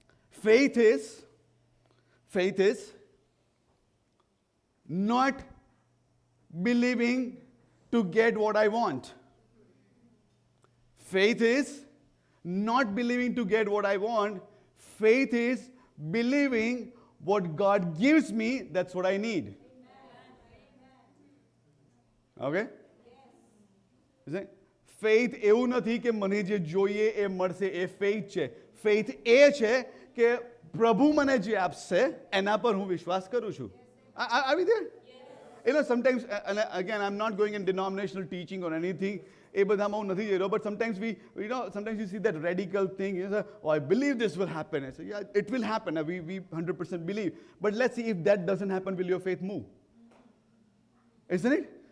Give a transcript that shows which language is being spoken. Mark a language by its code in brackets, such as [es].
[en] Faith is not believing to get what I want. Faith is not believing to get what I want. Faith is believing what God gives me, that's what I need. Okay? Is it? [gu] Faith એવું નથી કે મને જે જોઈએ એ મળશે, એ faith છે. Faith એ છે કે પ્રભુ મને જે આપશે એના પર હું વિશ્વાસ કરું છું. [en] Are we there? sometimes, and again, I'm not going in denominational teaching or anything. But sometimes sometimes you see that radical thing. You say, oh, I believe this will happen. I say, yeah, it will happen. We 100% believe. But let's see if that doesn't happen, will your faith move? Isn't it?